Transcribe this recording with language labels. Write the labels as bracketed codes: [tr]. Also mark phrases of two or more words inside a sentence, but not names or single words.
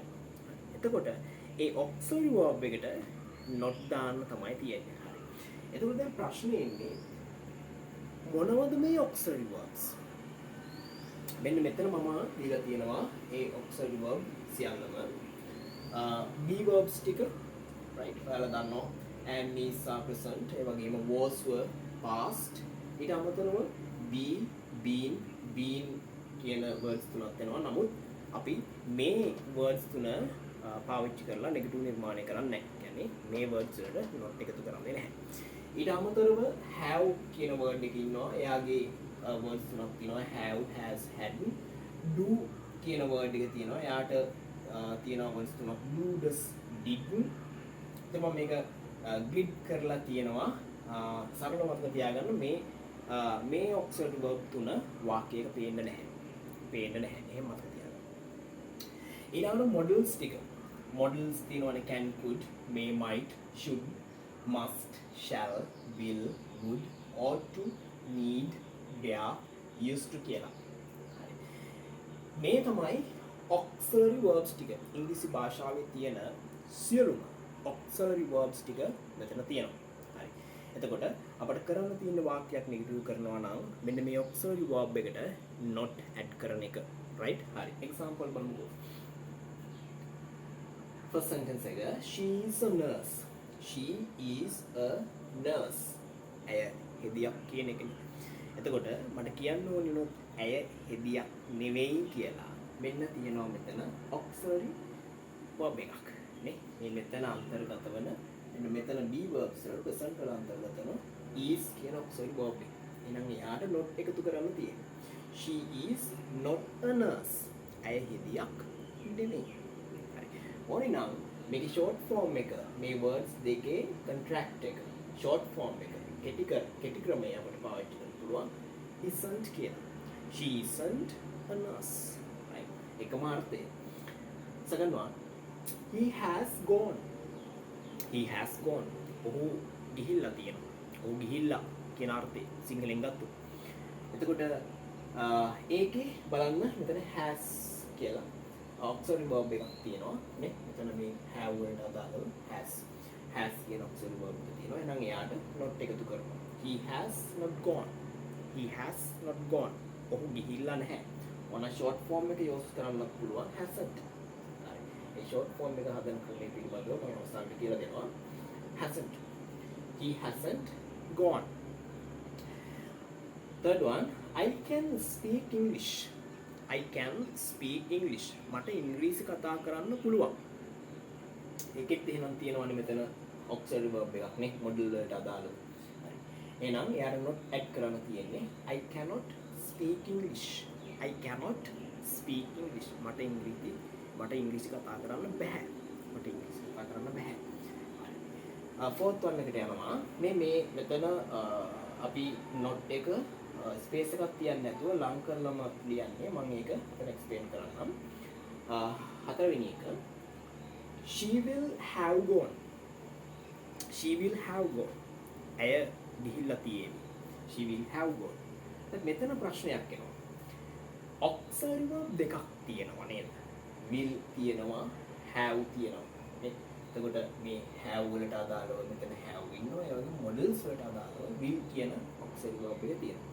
[si] එතකොට ඒ [en] auxiliary verb [si] එකට not දාන්න තමයි තියෙන්නේ. හරි. එතකොට දැන් ප්‍රශ්නේ එන්නේ මොනවද මේ [en] auxiliary verbs? [si] මෙන්න මෙතන මම දීලා තියෙනවා ඒ [en] auxiliary verb [si] සියල්ලම. [en] be verbs ටික right [si] ඔයාලා දන්නවා [en] and is are present [si] ඒ වගේම [en] was were past [si] ඊට අමතරව [en] be been been කියන words [si] තුනක් වෙනවා. නමුත් අපි මේ words තුන පාවිච්චි කරලා නෙගටිව් නිර්මාණය කරන්නේ නැහැ. කියන්නේ මේ words වලට not එකතු කරන්නේ නැහැ. ඊට අමතරව have කියන word එකක ඉන්නවා. එයාගේ words තුනක් තියෙනවා. [en] have, has, had. [si] do කියන word එක තියෙනවා. එයාට තියෙනවා words තුනක්. [en] do, does, did. [si] ඉතින් මම මේක grid කරලා තියෙනවා. සරලව මතක තියාගන්න මේ [en] auxiliary verb [si] තුන වාක්‍යයක පේන්න නැහැ. එහෙම මතක තියාගන්න. ඊළඟට models ටික. [en] models තියෙනවානේ can, could, may, might, should, must, shall, will, would, ought to, need, dare, used to [si] කියලා. හරි. මේ තමයි auxiliary verbs ටික. ඉංග්‍රීසි භාෂාවේ තියෙන සියලුම [en] auxiliary verbs [si] ටික මෙතන තියෙනවා. හරි. එතකොට අපිට කරන්න තියෙන වාක්‍යයක් නෙගටිව් කරනවා නම් මෙන්න මේ auxiliary verb එකට [en] not add [si] කරන එක. right? හරි. example බලමුකෝ. [en] First sentence එක she is a nurse. She is a nurse. [si] ඇය හෙදියක් කියන එකනේ. එතකොට මට කියන්න ඕනේ නෝ ඇය හෙදියක් නෙවෙයි කියලා. මෙන්න තියෙනවා මෙතන [en] auxiliary verb [si] එකක්. නේ මේ මෙතන අන්තර්ගත වෙන මෙන්න මෙතන [en] be verbs [si] වල present වල අන්තර්ගත වෙන is කියන [en] auxiliary verb [si] එක. එහෙනම් එයාට not එකතු කරන්න තියෙනවා. [en] She is not a nurse. [si] ඇය හෙදියක් නෙමෙයි. හරි. ඕනේ නම් මේකේ [en] short form [si] එක මේ words දෙකේ contract එක [en] short form [si] එක කෙටි ක්‍රමය අපිට පාවිච්චි කරන්න පුළුවන්. [en] isn't කියලා. She isn't a nurse. right. [si] එකම අර්ථය. [en] second one he has gone. [si] ඔහු ගිහිල්ලා තියෙනවා. ඔහු ගිහිල්ලා කියන අර්ථය සිංහලෙන් ගත්තොත්. එතකොට ඒකේ බලන්න මෙතන has කියලා [en] auxiliary verb [si] එකක් තියෙනවා නේ. මෙතන මේ have වලට අදාළව has කියන [en] auxiliary verb [si] එක තියෙනවා. එහෙනම් එයාට not එකතු කරනවා. [en] he has not gone. [si] ඔහු ගිහිල්ලා නැහැ. ඔන [en] short form [si] එක use කරන්න පුළුවන් hasn't. ඒ [en] short form [si] එක හදන ක්‍රමයේ පිළිබඳව මම ඔයාලට කියලා දෙනවා. [en] he hasn't gone. third one I can speak English. [si] මට ඉංග්‍රීසි කතා කරන්න පුළුවන්. ඒකෙත් එහෙනම් තියෙනවනේ මෙතන [en] auxiliary verb [si] එකක් නේ model වලට අදාළව. හරි. එහෙනම් එයාට [en] not add [si] කරන්න තියෙන්නේ [en] I cannot speak English. [si] මට ඉංග්‍රීසි කතා කරන්න බෑ. හරි. [en] fourth one [si] එකට යනවා. මේ මෙතන අපි not එක space එකක් තියන්නේ නැතුව ලං කරලම ලියන්නේ. මම ඒක මෙතන explain කරන්නම්. හතරවෙනි එක [en] she will have gone. she will have gone. [si] ඇය ගිහිල්ලා තියෙන්නේ. [en] she will have gone. [si] මෙතන ප්‍රශ්නයක් එනවා. [en] auxiliary verb [si] දෙකක් තියෙනවා නේද? will තියෙනවා, have තියෙනවා. එතකොට මේ have වලට අදාළව මෙතන have ඉන්නවා. ඒ වගේ models වලට අදාළව will කියන [en] auxiliary verb [si] එක තියෙනවා.